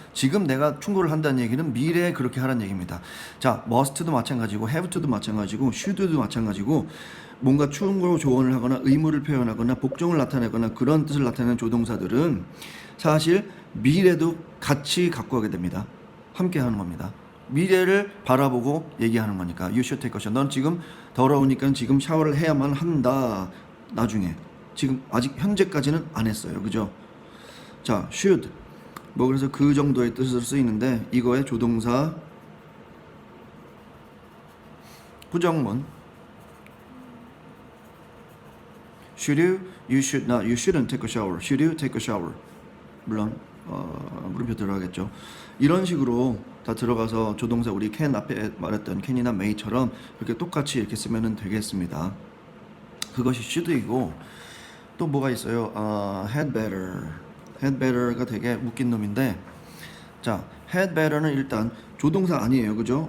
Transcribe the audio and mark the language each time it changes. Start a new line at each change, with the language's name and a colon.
Korean: 지금 내가 충고를 한다는 얘기는 미래에 그렇게 하라는 얘기입니다. 자 must도 마찬가지고 have to도 마찬가지고 should도 마찬가지고 뭔가 충고 조언을 하거나 의무를 표현하거나 복종을 나타내거나 그런 뜻을 나타내는 조동사들은 사실 미래도 같이 갖고 가게 됩니다. 함께 하는 겁니다. 미래를 바라보고 얘기하는 거니까
English: you should take a shower.
Korean: 넌 지금 더러우니까 지금 샤워를 해야만 한다. 나중에 지금 아직 현재까지는 안 했어요. 그죠? 자, should 뭐 그래서 그 정도의 뜻으로 쓰이는데 이거의 조동사 부정문
English: should you, you should not, you shouldn't take a shower. should you take a shower?
Korean: 물론 물음표 들어가겠죠. 이런 식으로 다 들어가서 조동사 우리 can 앞에 말했던 can이나 may처럼 이렇게 똑같이 이렇게 쓰면 되겠습니다. 그것이 should이고 또 뭐가 있어요?
English: had better. had better
Korean: 가 되게 웃긴 놈인데 자 had better는 일단 조동사 아니에요. 그죠?